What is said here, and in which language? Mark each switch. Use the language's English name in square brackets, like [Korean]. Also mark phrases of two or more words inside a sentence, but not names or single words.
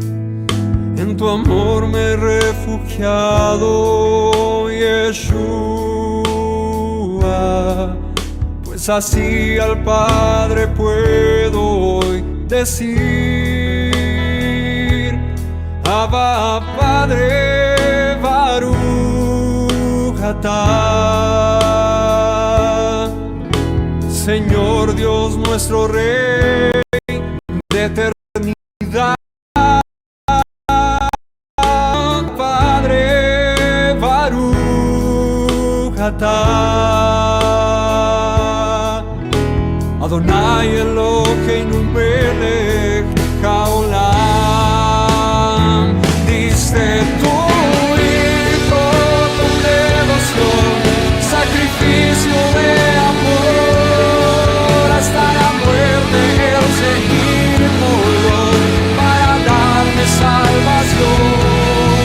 [Spanish] En tu amor me he refugiado, Yeshua, pues así al Padre puedo hoy decir: Abba, Padre, [Hebrew] ברוך אתה. [Spanish] Señor Dios nuestro Rey de eternidad. Padre, [Hebrew] ברוך אתה. אדני אלהינו מלך העולם. [Spanish] Diste tu Hijo con devoción, sacrificio de amor, hasta la muerte el seguirlo para darme salvación.